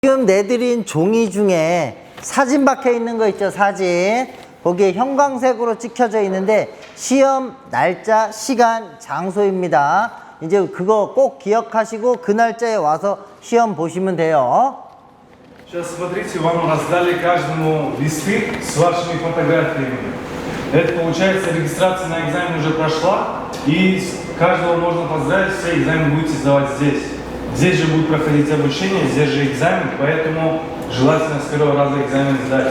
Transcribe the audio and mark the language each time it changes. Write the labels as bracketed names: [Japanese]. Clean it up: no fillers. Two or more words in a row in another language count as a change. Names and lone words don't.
[Korean] 지금 내드린 종이 중에 사진 박혀 있는 거 있죠, 사진. 거기에 형광색으로 찍혀져 있는데 시험 날짜, 시간, 장소입니다. 이제 그거 꼭 기억하시고 그 날짜에 와서 시험 보시면 돼요. [Russian] Сейчас смотрите, вам раздали каждому листы с вашими фотографиями. Это получается, регистрация на экзамен уже прошла, и каждого можно поздравить, все экзамен будете сдавать здесь. Здесь же будет проходить обучение, здесь же экзамен, поэтому желательно с первого раза экзамен сдать.